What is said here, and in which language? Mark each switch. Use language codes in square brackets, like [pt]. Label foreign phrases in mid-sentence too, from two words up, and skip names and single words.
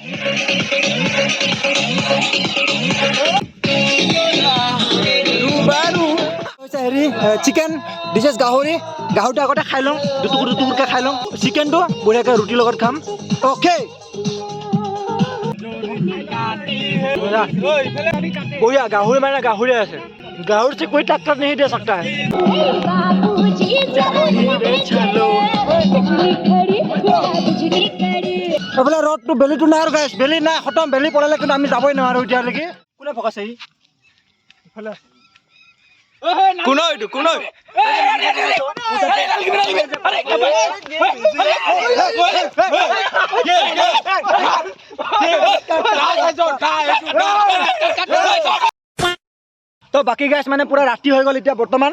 [as] হেৰি চিকেন ডিছেছ গাহৰিটো আগতে খাই লওঁ, দুটুকুৰকৈ খাই লওঁ। চিকেনটো বঢ়িয়াকৈ ৰুটিৰ লগত খাম। অ'কে বঢ়িয়া। গাহৰি মানে গাহৰি আছে, [hi] गाउर से कोई टक्कर नहीं दे सकता है। [as] এইফালে ৰদটো বেলিটো নাই আৰু গাইছ, বেলি নাই খতম। বেলি পৰালে কিন্তু আমি যাবই নোৱাৰো এতিয়ালৈকে। কোনে ফকাইছে ই? এইফালে তো বাকি গাইছ মানে পুৰা ৰাতি হৈ গ'ল এতিয়া বৰ্তমান।